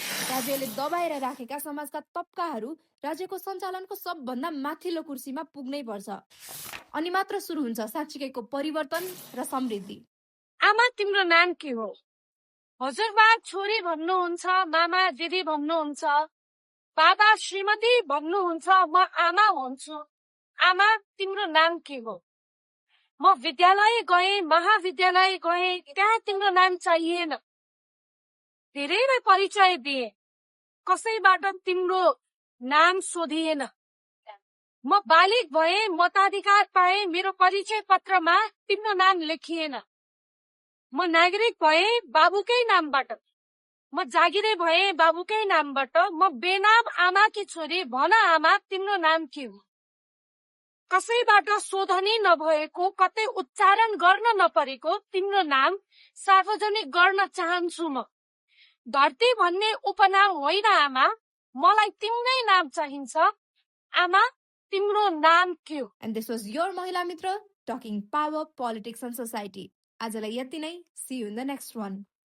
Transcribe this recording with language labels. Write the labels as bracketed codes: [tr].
[ne] राज्यले दबाएर राखेका समाजका तबकाहरू राज्यको सञ्चालनको सबभन्दा माथिल्लो कुर्सीमा पुग्नै पर्छ, अनि मात्र सुरु हुन्छ साँच्चीकैको परिवर्तन र समृद्धि। आमा तिम्रो नाम के हो? हजुरबा छोरी भन्नुहुन्छ, मामा दिदी भन्नुहुन्छ, बाबा श्रीमती भन्नुहुन्छ, म आमा भन्छु। आमा तिम्रो नाम के हो? म विद्यालय गएँ, महाविद्यालय गएँ, त्यहाँ तिम्रो नाम चाहिएन। धेरैलाई परिचय दिए, कसैबाट तिम्रो नाम सोधिएन। म बालिक भएँ, मताधिकार पाएँ, मेरो परिचय पत्रमा तिम्रो नाम लेखिएन। म नागरिक भएँ बाबुकै नामबाट, म जागिरे भएँ बाबुकै नामबाट, म बेनाम आमाकी छोरी, भन आमा तिम्रो नाम के हो? कसैबाट शोधनी नभएको, कतै उच्चारण गर्न नपरेको तिम्रो नाम सार्वजनिक गर्न चाहन्छु म। धरती भन्ने उपनाम होइन आमा, मलाई तिम्रै नाम चाहिन्छ। आमा तिम्रो नाम के हो? [en] And this was your महिला मित्र talking power, politics and society. [ne] आजलाई यति नै। [en] See you in the next one.